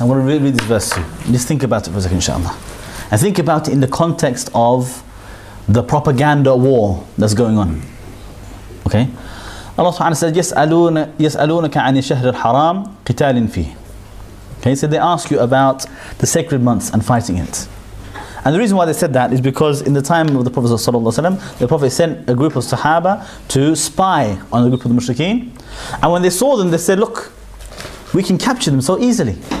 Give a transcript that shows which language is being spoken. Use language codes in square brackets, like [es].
[en] I'm going to read this verse to you. Just think about it for a second, inshallah. And think about it in the context of the propaganda war that's going on. Okay? Allah SWT said, [ar] يَسْأَلُونَكَ عَنِ الشَّهْرِ الْحَرَامِ قِتَالٍ فِيهِ. [en] Okay, so they ask you about the sacred months and fighting it. And the reason why they said that is because in the time of the Prophet ﷺ, the Prophet sent a group of Sahaba to spy on a group of the Mushrikeen. And when they saw them, they said, look, we can capture them so easily.